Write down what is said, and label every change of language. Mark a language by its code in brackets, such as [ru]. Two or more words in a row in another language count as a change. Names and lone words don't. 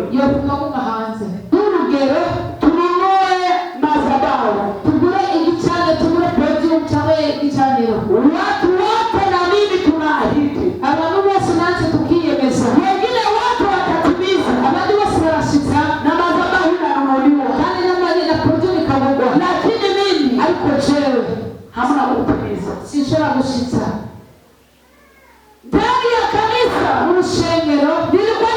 [rn] yofumaguma hanze [sw] Urugero, tununue madhabahu, [rn] tugure igicaniro, tugure podium cyangwa igicaniro. [sw] watu wote na mimi tunaahidi, [rn] abantu bose natwe tukiyemeza, [sw] wengine watu watatimiza, [rn] abandi bose barashitsa, [sw] na madhabahu inanunuliwa, [rn] kandi n'amani na podium ikagurwa, [sw] lakini mimi [rn] ariko jewe [sw] hamna kutimiza. [rn] sinshobora gushitsa. [sw] Ndani ya kanisa [rn] mu rushengero [sw] nilikuwa